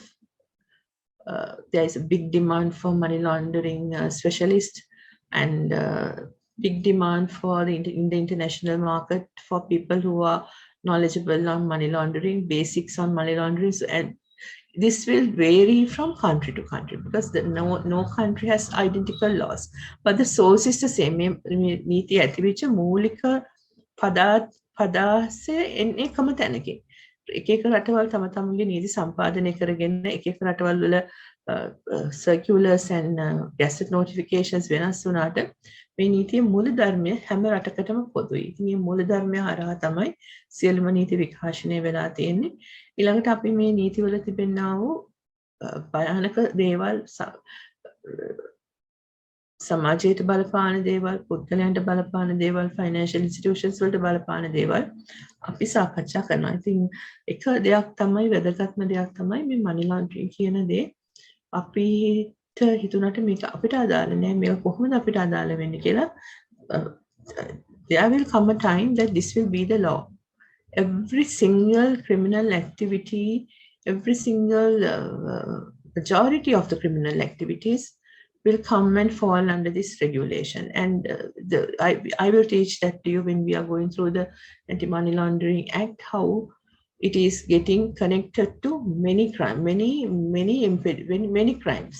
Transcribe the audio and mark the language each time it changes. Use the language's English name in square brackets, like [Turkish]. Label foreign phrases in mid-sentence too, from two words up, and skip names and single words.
[English] There is a big demand for money laundering specialists, and big demand for in the international market for people who are knowledgeable on money laundering, basics on money laundering. So, and this will vary from country to country, because no country has identical laws, but the source is the same. [Sinhala] නීති ඇතිවිච්ච මූලික පදාසේ එන්නේ එකම තැනකින්. එක එක රටවල් තම තමන්ගේ නීති සම්පාදනය කරගෙන එක එක රටවල් වල [English] circulars and gazette notifications [Sinhala] වෙනස් වුණාට මේ නීතියේ මූල ධර්මය හැම රටකටම පොදුයි. ඉතින් මේ මූල ධර්මය හරහා තමයි සියලුම නීති විකාශනය වෙලා තියෙන්නේ. ඊළඟට අපි මේ නීතිවල තිබෙනා වූ භයානක දේවල් සමාජයට බලපාන දේවල්, පුද්ගලයන්ට බලපාන දේවල්, [English] financial institutions [Sinhala] වලට බලපාන දේවල් අපි සාකච්ඡා කරනවා. ඉතින් එක දෙයක් තමයි වැදගත්ම දෙයක් තමයි මේ [English] money laundering [Sinhala] කියන දේ. අපිට හිතුණට මේක අපිට අදාළ නෑ, මේක කොහොමද අපිට අදාළ වෙන්නේ කියලා. [English] There will come a time that this will be the law. Every single criminal activity, every single majority of the criminal activities will come and fall under this regulation. And I will teach that to you when we are going through the Anti-Money Laundering Act, how it is getting connected to many crimes, many crimes.